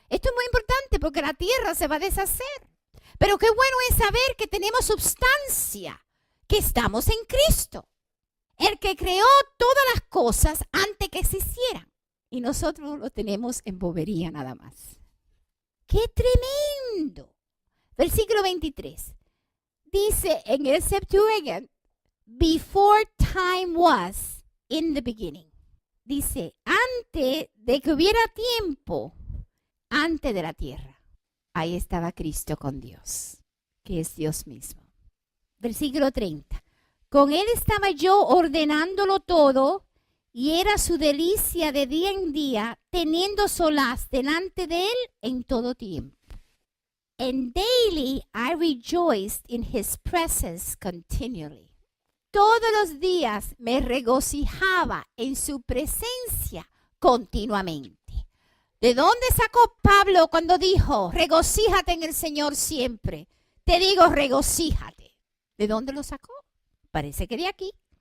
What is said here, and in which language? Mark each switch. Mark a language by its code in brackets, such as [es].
[es] Esto es muy importante porque la tierra se va a deshacer. Pero qué bueno es saber que tenemos substancia, que estamos en Cristo. El que creó todas las cosas antes que existieran. Y nosotros lo tenemos en bobería nada más. ¡Qué tremendo! Versículo 23. Dice en el [en] Septuagint, before time was in the beginning. [es] Dice, antes de que hubiera tiempo, antes de la tierra, ahí estaba Cristo con Dios, que es Dios mismo. Versículo 30. Con Él estaba yo ordenándolo todo, y era su delicia de día en día, teniendo solaz delante de Él en todo tiempo. [en] And daily I rejoiced in his presence continually. [es] Todos los días me regocijaba en su presencia continuamente. ¿De dónde sacó Pablo cuando dijo, regocíjate en el Señor siempre? Te digo, regocíjate. ¿De dónde lo sacó? Parece que de aquí.